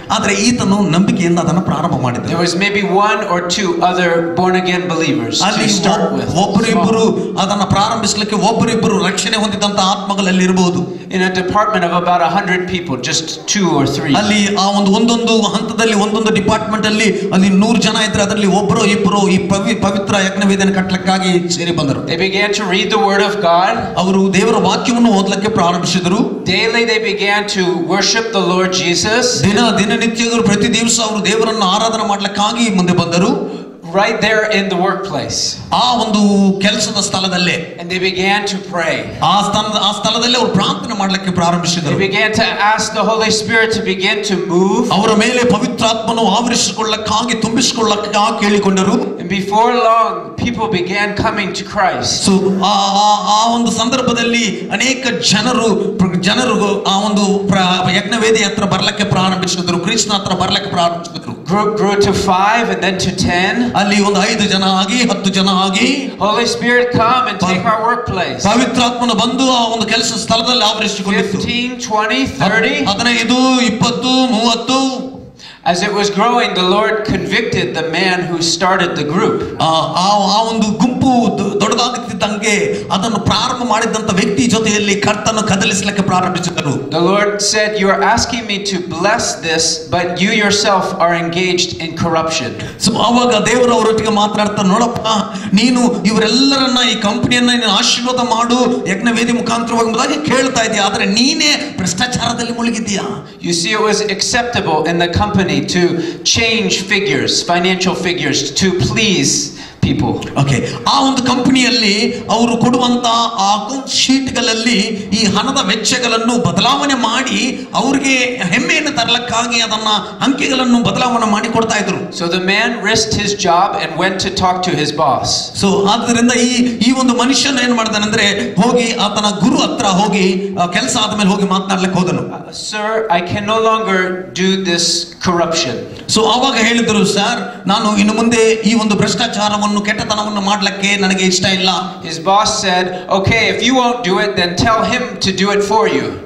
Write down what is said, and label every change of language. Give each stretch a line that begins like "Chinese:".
Kannada: ಆದರೆ ಈತನು ನಂಬಿಕೆಯಿಂದ ಅದನ್ನು ಪ್ರಾರಂಭ ಮಾಡಿದ.
English: There was maybe one or two other born again believers to start with.
Kannada: ಒಬ್ಬರಿಬ್ಬರು ಅದನ್ನು ಪ್ರಾರಂಭಿಸಲಿಕ್ಕೆ ಒಬ್ಬರಿಬ್ಬರು ರಕ್ಷಣೆ ಹೊಂದಿದಂತ ಆತ್ಮಗಳಲ್ಲಿ ಇರಬಹುದು.
English: In a department of about 100 people, just 2 or 3.
Kannada: ಅಲ್ಲಿ ಆ ಒಂದೊಂದು ಹಂತದಲ್ಲಿ ಒಂದೊಂದು ಡಿಪಾರ್ಟ್ಮೆಂಟ್ ಅಲ್ಲಿ 100 ಜನ ಇದ್ರೆ ಅದರಲ್ಲಿ ಒಬ್ಬರು ಇಬ್ಬರು ಈ ಪವಿತ್ರ ಯಜ್ಞವೇದಿಯನ್ನು ಕಟ್ಟಲಿಕ್ಕಾಗಿ ಸೇರಿ ಬಂದರು.
English: They began to read the word of God.
Kannada: ಅವರು ದೇವರ ವಾಕ್ಯವನ್ನು ಓದಲಿಕ್ಕೆ ಪ್ರಾರಂಭಿಸಿದರು.
English: Daily they began to worship the Lord Jesus.
Kannada: ದಿನನಿತ್ಯಗಳು ಪ್ರತಿ ದಿವಸ ಅವರು ದೇವರನ್ನು ಆರಾಧನೆ ಮಾಡಲಿಕ್ಕಾಗಿ ಮುಂದೆ ಬಂದರು.
English: Right there in the workplace.
Kannada: ಆ ಒಂದು ಕೆಲಸದ ಸ್ಥಳದಲ್ಲೇ.
English: And they began to pray.
Kannada: ಆ ಸ್ಥಳದಲ್ಲಿ ಅವರು ಪ್ರಾರ್ಥನೆ ಮಾಡಲಿಕ್ಕೆ ಪ್ರಾರಂಭಿಸಿದರು.
English: They began to ask the Holy Spirit to begin to move.
Kannada: ಅವರ ಮೇಲೆ ಪವಿತ್ರಾತ್ಮನು ಆವರಿಸಿಕೊಳ್ಳಕ್ಕಾಗಿ ತುಂಬಿಸಿಕೊಳ್ಳಕ್ಕಾಗಿ ಕೇಳಿಕೊಂಡರು.
English: And before long people began coming to Christ.
Kannada: So ಆ ಒಂದು ಸಂದರ್ಭದಲ್ಲಿ ಅನೇಕ ಜನರು ಆ ಒಂದು ಯಜ್ಞವೇದಿ ಹತ್ರ ಬರಲಿಕ್ಕೆ ಪ್ರಾರಂಭಿಸಿದರು. ಕ್ರಿಸ್ತನ ಹತ್ರ ಬರಲಿಕ್ಕೆ ಪ್ರಾರಂಭಿಸಿದರು.
English: Grew to 5 and then to 10.
Kannada: ಅಲ್ಲಿ ಒಂದು 5 ಜನ ಆಗಿ 10 ಜನ ಆಗಿ
English: Holy Spirit come and take our workplace.
Kannada: ಪವಿತ್ರಾತ್ಮನು ಬಂದು ಆ ಒಂದು ಕೆಲಸ ಸ್ಥಳದಲ್ಲಿ ಆವರಿಸಿಕೊಂಡಿತು.
English: 15, 20, 30.
Kannada: 15, 20, 30.
English: As it was growing, the Lord convicted the man who started the group.
Kannada: ಆ ಒಂದು ಗುಂಪು ದೊಡ್ಡದಾಗುತ್ತಿದ್ದಂಗೆ ಅದನ್ನು ಪ್ರಾರಂಭ ಮಾಡಿದಂತ ವ್ಯಕ್ತಿ ಜೊತೆಯಲ್ಲಿ ಕರ್ತನು ಕದಲಿಸಲಿಕ್ಕೆ ಪ್ರಾರಂಭಿಸಿದರು.
English: The Lord said, "You are asking me to bless this, but you yourself are engaged in corruption."
Kannada: So ಆವಾಗ ದೇವರು ಅವರೊಟ್ಟಿಗೆ ಮಾತನಾಡ್ತಾ, ನೋಡಪ್ಪ, ನೀನು ಇವರೆಲ್ಲರನ್ನ ಈ ಕಂಪನಿಯನ್ನ ನೀನು ಆಶೀರ್ವಾದ ಮಾಡು ಯಜ್ಞವೇದಿ ಮುಖಾಂತರವಾಗಿ ಎಂಬುದಾಗಿ ಕೇಳ್ತಾ ಇದೀಯ, ಆದರೆ ನೀನೇ ಭ್ರಷ್ಟಾಚಾರದಲ್ಲಿ ಮುಳುಗಿದ್ದೀಯಾ.
English: You see, it was acceptable in the company to change figures, financial figures, to please people.
Kannada: Okay, ಆ ಒಂದು ಕಂಪನಿಯಲ್ಲಿ ಅವರು ಕೊಡುವಂತ ಆ ಅಕೌಂಟ್ ಶೀಟ್ಗಳಲ್ಲಿ ಈ ಹಣದ ವೆಚ್ಚಗಳನ್ನು ಬದಲಾವಣೆ ಮಾಡಿ ಅವರಿಗೆ ಹೆಮ್ಮೆಯನ್ನು ತರಲಿಕ್ಕಾಗಿ ಅದನ್ನ ಅಂಕಿಗಳನ್ನು ಬದಲಾವಣೆ ಮಾಡಿ ಕೊಡ್ತಾ ಇದ್ರು.
English: So the man risked his job and went to talk to his boss.
Kannada: So ಆದ್ದರಿಂದ ಈ ಒಂದು ಮನುಷ್ಯನ ಏನ್ ಮಾಡ್ತಾನಂದ್ರೆ, ಹೋಗಿ ಆತನ ಗುರು ಹತ್ರ ಹೋಗಿ ಕೆಲಸ ಆದ್ಮೇಲೆ ಹೋಗಿ ಮಾತನಾಡ್ಲಿಕ್ಕೆ ಹೋದನು.
English: Sir, I can no longer do this corruption.
Kannada: So ಅವಾಗ ಹೇಳಿದ್ರು, ಸರ್, ನಾನು ಇನ್ನು ಮುಂದೆ ಈ ಒಂದು ಭ್ರಷ್ಟಾಚಾರವನ್ನು ಕೆಟ್ಟತನವನ್ನು ಮಾಡ್ಲಿಕ್ಕೆ ನನಗೆ ಇಷ್ಟ ಇಲ್ಲ.
English: His boss said, "Okay, if you won't do it, then tell him to do it for you."